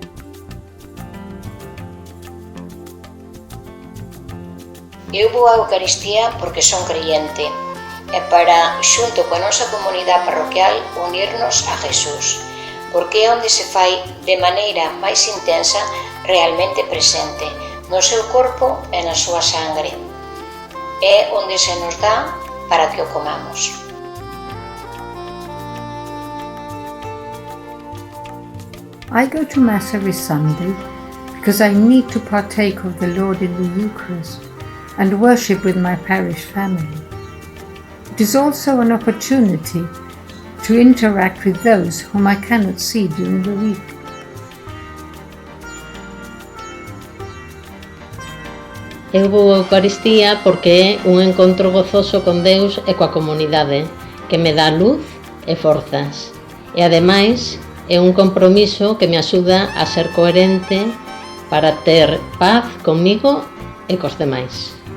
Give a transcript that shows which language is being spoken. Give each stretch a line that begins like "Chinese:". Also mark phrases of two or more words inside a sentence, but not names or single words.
Galician: Eu vou á Eucaristía porque son creyente e para, xunto coa nosa comunidade parroquial, unirnos a Jesús, porque é onde se fai de maneira máis intensa realmente presente no seu corpo e na súa sangre. É onde se nos dá para que o comamos.
English: I go to Mass every Sunday because I need to partake of the Lord in the Eucharist and worship with my parish family. It is also an opportunity to interact with those whom I cannot see during the week.
Galician: Eu vou á Eucaristía porque é un encontro gozoso con Deus e coa comunidade, que me dá luz e forzas. E ademais é un compromiso que me axuda a ser coherente para ter paz comigo e cos demais.